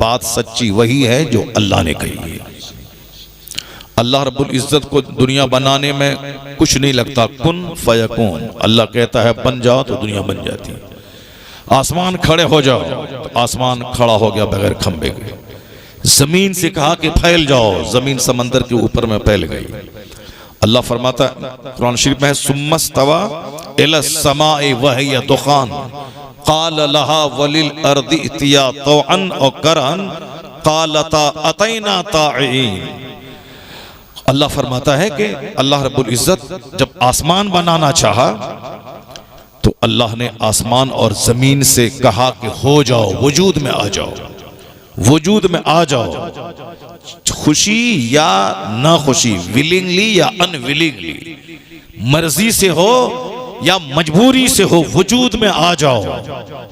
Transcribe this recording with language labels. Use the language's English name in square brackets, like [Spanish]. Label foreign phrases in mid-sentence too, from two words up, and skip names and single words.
[Hindi] बात सच्ची वही है जो अल्लाह ने कही है। [Arabic] الله رب العزة [Hindi] को दुनिया बनाने में कुछ नहीं लगता, [Arabic] كن فيكون, [Hindi] अल्लाह कहता है बन जाओ तो दुनिया बन जाती है। आसमान खड़े हो जाओ तो आसमान खड़ा हो गया बगैर खंबे के। जमीन से कहा कि फैल जाओ, जमीन समंदर के ऊपर में फैल गई। अल्लाह फरमाता है कुरान शरीफ में, [Arabic] ثم استوى إلى السماء وهي دخان فقال لها وللأرض ائتيا طوعا أو كرها قالتا أتينا طائعين. [Hindi] अल्लाह फरमाता है कि [Arabic] الله رب العزة [Hindi] जब आसमान बनाना चाहा तो अल्लाह ने आसमान और जमीन से कहा कि हो जाओ, वजूद में आ जाओ, वजूद में आ जाओ। खुशी या ना खुशी, विलिंगली या अनविलिंगली, मर्जी से हो या मजबूरी से हो, वजूद में आ जाओ।